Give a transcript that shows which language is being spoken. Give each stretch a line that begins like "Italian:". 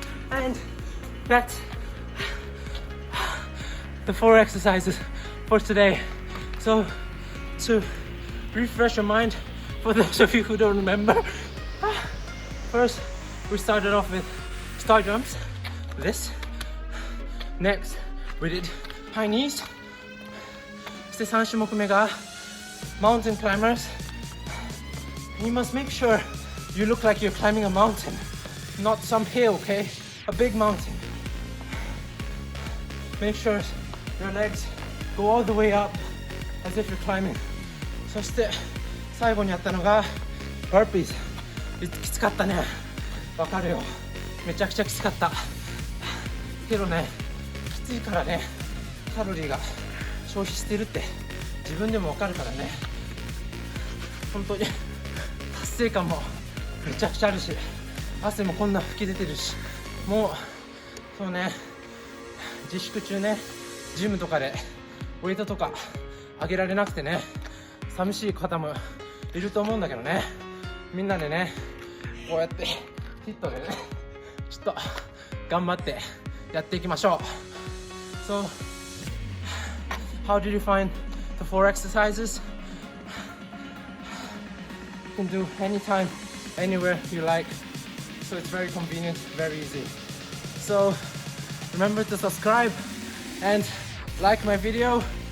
English: And that's the 4 exercises for today. So to refresh your mind, for those of you who don't remember, first we started off with star jumps, this. Next we did high knees.
Japanese: そして3種目目が mountain climbers.
English: You must make sure you look like you're climbing a mountain, not some hill, okay? A big mountain. Make sure your legs go all the way up as if you're climbing.
Japanese: そして最後にやったのが Burpees. きつかったね。わかるよ。めちゃくちゃきつかった。けどね、きついからね、カロリーが消費してるって自分でもわかるからね。本当に達成感もめちゃくちゃあるし、汗もこんな吹き出てるし、もうそうね、自粛中ね、ジムとかでウェイトとか上げられなくてね、寂しい方もいると思うんだけどね、みんなでね、こうやってヒットでね、ちょっと頑張ってやっていきましょう。
English: So, how did you find the 4 exercises? You can do anytime, anywhere you like. So it's very convenient, very easy. So remember to subscribe and like my video.